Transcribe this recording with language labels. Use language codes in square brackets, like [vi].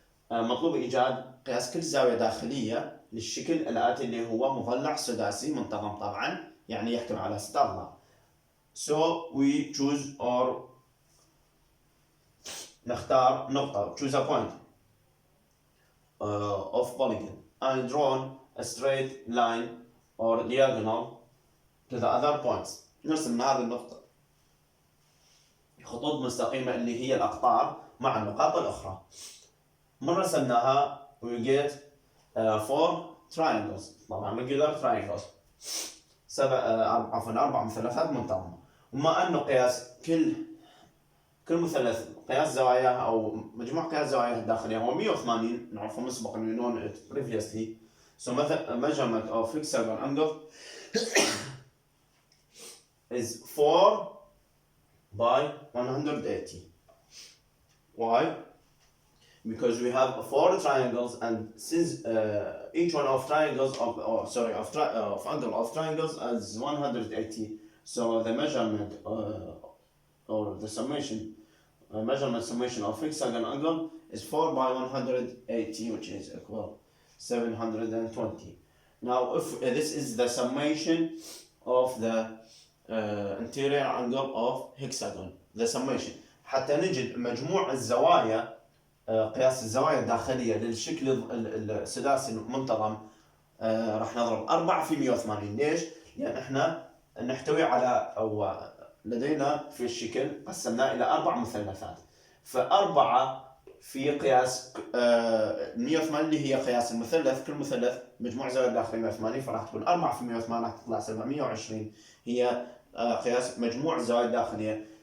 [ar] مطلوب إيجاد قياس كل زاوية داخلية للشكل الآتي اللي هو مضلع سداسي منتظم طبعا يعني يحتوي على 6 أضلاع. [en] So we choose or [ar] نختار نقطة, [en] choose a point of polygon and draw a straight line or diagonal to the other points. [ar] نرسم هذه النقطة خطوط مستقيمة اللي هي الأقطار مع النقاط الأخرى. من رسمناها [en] we get 4 triangles, طبعا regular triangles, [ar] 4 مثلثات منتظمة. وما أنه قياس كل مثلث قياس زواياه أو مجموع قياس زواياه الداخلية هو 180 نعرفه مسبقا [en] we know it previously. So measurement of hexagon angle is 4 by 180. Why? Because we have 4 triangles, and since each one of triangles of angle of triangles is 180, so the measurement or the summation of hexagon angle is 4 by 180, which is equal 720. Now, if this is the summation of the interior angle of hexagon, the summation, [ar] حتى نجد مجموع الزوايا قياس الزوايا الداخلية للشكل السداسي المنتظم راح نضرب 4 في 180. ليش؟ لأن احنا نحتوي على أو لدينا في الشكل قسمناه إلى 4 مثلثات، فأربعة في قياس 180 اللي هي قياس المثلث، كل مثلث مجموع زوايا الداخلية 180، فراح تكون 4 في 180 راح تطلع 720 هي قياس مجموع الزوايا الداخلية.